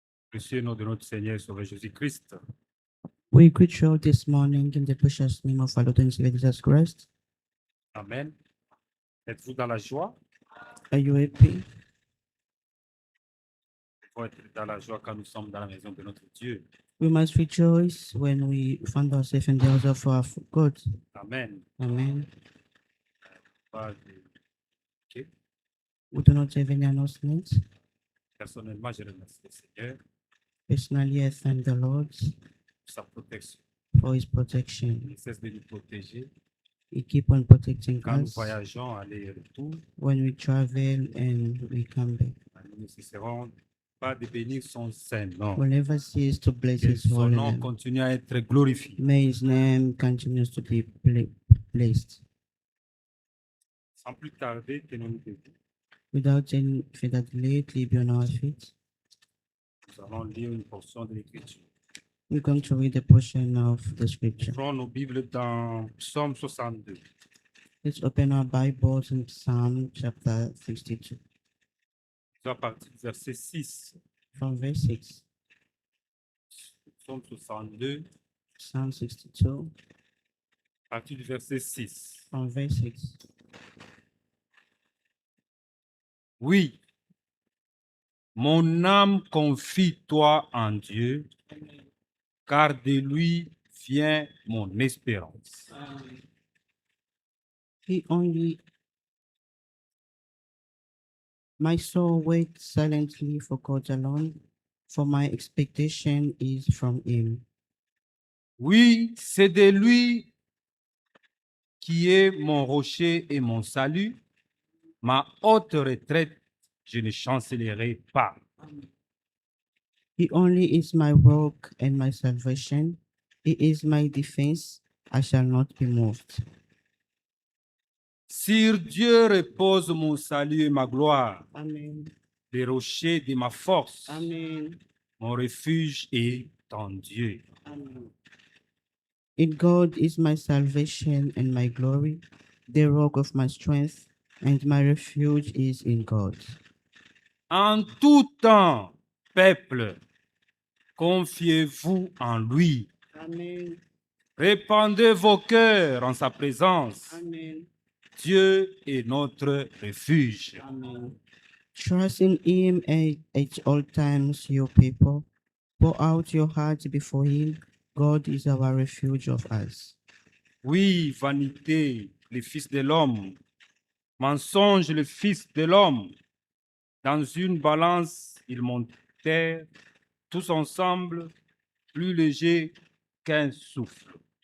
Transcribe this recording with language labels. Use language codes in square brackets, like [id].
[fr] précieux nom de notre Seigneur et Sauveur Jésus-Christ. [en] We greet you this morning in the precious name of our Lord and Savior Jesus Christ. [fr] Amen. Êtes-vous dans la joie? [en] Are you happy? [fr] Il faut être dans la joie quand nous sommes dans la maison de notre Dieu. [en] We must rejoice when we find ourselves in the house of our God. Amen. Amen. [fr] Pas de- [en] We do not have any announcements. [fr] Personnellement, je remercie le Seigneur [en] Personally, I thank the Lord [fr] pour sa protection. [en] for His protection. [fr] Il ne cesse de nous protéger [en] He keep on protecting [fr] quand nous [en] us [fr] voyageons, aller et retour. [en] when we travel and we come back. [fr] Nous ne cesserons pas de bénir son Saint nom. [en] We'll never cease to bless [fr] Que [en] His [fr] son [en] holy [fr] nom [en] name. [fr] continue à être glorifié. [en] May His name continues to be blessed. [fr] Sans plus tarder, tenons-nous debout. [en] Without any further delay, leave on our feet. [fr] Nous allons lire une portion de l'Écriture. [en] We're going to read a portion of the scripture. [fr] Ouvrons nos Bibles dans Psaume 62. [en] Let's open our Bibles in Psalm chapter 62, [fr] À partir du verset 6. [en] from verse 6. [fr] Psaume 62, [en] Psalm 62, [fr] à partir du verset 6. [en] from verse 6. [fr] Oui, mon âme confie toi en Dieu, car de lui vient mon espérance. [en] He only, my soul waits silently for God alone, for my expectation is from Him. [fr] Oui, c'est de lui qui est mon rocher et mon salut, ma haute retraite, je ne chancellerai pas. [en] He only is my rock and my salvation. He is my defense. I shall not be moved. [fr] Sur Dieu repose mon salut et ma gloire, Amen. le rocher de ma force, Amen. mon refuge est en Dieu. Amen. [en] In God is my salvation and my glory, the rock of my strength, and my refuge is in God. [fr] En tout temps, peuple, confiez-vous en lui. Amen. Répandez vos cœurs en sa présence. Amen. Dieu est notre refuge. Amen. [en] Trust in Him at all times, your people. Pour out your hearts before Him. God is our refuge of us. [fr] Oui, vanité, le Fils de l'homme. Mensonge, le Fils de l'homme. Dans une balance, ils montèrent tous ensemble, plus légers qu'un souffle.